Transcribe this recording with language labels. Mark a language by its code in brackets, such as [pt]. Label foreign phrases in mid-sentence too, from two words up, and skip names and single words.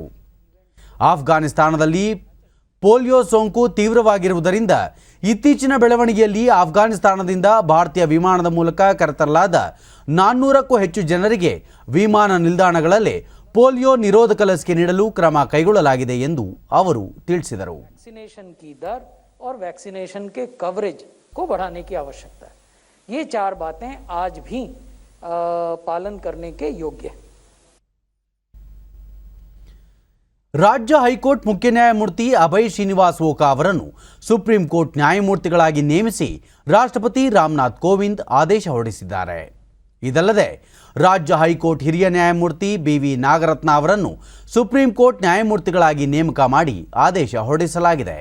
[kn] ಆಫ್ಘಾನಿಸ್ತಾನದಲ್ಲಿ ಪೋಲಿಯೋ ಸೋಂಕು ತೀವ್ರವಾಗಿರುವುದರಿಂದ ಇತ್ತೀಚಿನ ಬೆಳವಣಿಗೆಯಲ್ಲಿ ಆಫ್ಘಾನಿಸ್ತಾನದಿಂದ ಭಾರತೀಯ ವಿಮಾನದ ಮೂಲಕ ಕರೆತರಲಾದ 400ಕ್ಕೂ ಹೆಚ್ಚು ಜನರಿಗೆ ವಿಮಾನ ನಿಲ್ದಾಣಗಳಲ್ಲೇ ಪೋಲಿಯೋ ನಿರೋಧಕ ಲಸಿಕೆ ನೀಡಲು ಕ್ರಮ ಕೈಗೊಳ್ಳಲಾಗಿದೆ ಎಂದು ಅವರು ತಿಳಿಸಿದರು. [hi] वैक्सीनेशन की दर और वैक्सीनेशन के कवरेज को बढ़ाने की आवश्यकता है. ये 4 बातें आज भी पालन करने के योग्य है. [kn] ರಾಜ್ಯ ಹೈಕೋರ್ಟ್ ಮುಖ್ಯ ನ್ಯಾಯಮೂರ್ತಿ ಅಭಯ್ ಶ್ರೀನಿವಾಸ್ ಓಕಾ ಅವರನ್ನು ಸುಪ್ರೀಂ ಕೋರ್ಟ್ ನ್ಯಾಯಮೂರ್ತಿಗಳಾಗಿ ನೇಮಿಸಿ ರಾಷ್ಟ್ರಪತಿ ರಾಮನಾಥ್ ಕೋವಿಂದ್ ಆದೇಶ ಹೊರಡಿಸಿದ್ದಾರೆ. ಇದಲ್ಲದೆ ರಾಜ್ಯ ಹೈಕೋರ್ಟ್ ಹಿರಿಯ ನ್ಯಾಯಮೂರ್ತಿ BV ನಾಗರತ್ನ ಅವರನ್ನು ಸುಪ್ರೀಂ ಕೋರ್ಟ್ ನ್ಯಾಯಮೂರ್ತಿಗಳಾಗಿ ನೇಮಕ ಮಾಡಿ ಆದೇಶ ಹೊರಡಿಸಲಾಗಿದೆ.